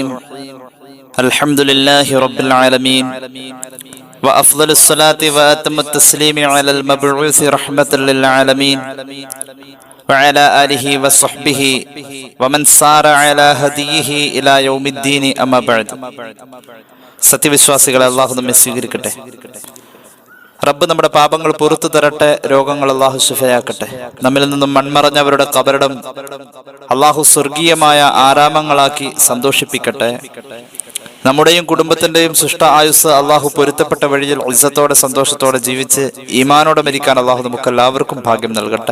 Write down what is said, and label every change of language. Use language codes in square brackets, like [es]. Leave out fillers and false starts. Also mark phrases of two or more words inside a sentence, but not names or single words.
[ar] الحمد لله رب العالمين وأفضل الصلاة وأتم التسليم على المبعوث رحمة للعالمين وعلى آله وصحبه ومن سار على هديه إلى يوم الدين أما بعد. [ml] സത്യവിശ്വാസികളെ അല്ലാഹു നമ്മെ സ്വീകരിക്കട്ടെ. റബ്ബ് നമ്മുടെ പാപങ്ങൾ പുറത്തു തരട്ടെ. രോഗങ്ങൾ അല്ലാഹു ശിഫയാക്കട്ടെ. നമ്മിൽ നിന്നും മൺമറഞ്ഞവരുടെ ഖബറിടം അല്ലാഹു സ്വർഗീയമായ ആരാമങ്ങളാക്കി സന്തോഷിപ്പിക്കട്ടെ. നമ്മുടെയും കുടുംബത്തിന്റെയും സൃഷ്ട ആയുസ് അല്ലാഹു പൊരുത്തപ്പെട്ട വഴിയിൽ ഇസ്സത്തോടെ സന്തോഷത്തോടെ ജീവിച്ച് ഈമാനോടെ മരിക്കാൻ അല്ലാഹു നമുക്ക് എല്ലാവർക്കും ഭാഗ്യം നൽകട്ടെ.